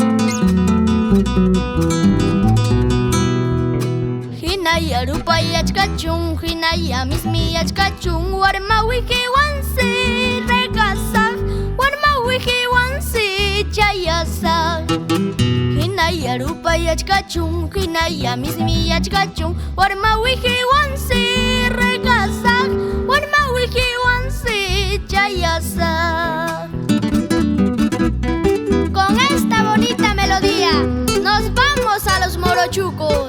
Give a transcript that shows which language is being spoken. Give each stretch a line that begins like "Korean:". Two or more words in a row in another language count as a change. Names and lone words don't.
Quechua: hinaya rupay achkachun hinaya mismi achkachun warma wikiwansi regasaq warma wikiwansi chayasaq hinaya rupay achkachun hinaya mismi achkachun warma wikiwansi regasaq warma wikiwansi chayasaq.
Spanish: Con esta bonita melodía nos vamos a los morochucos.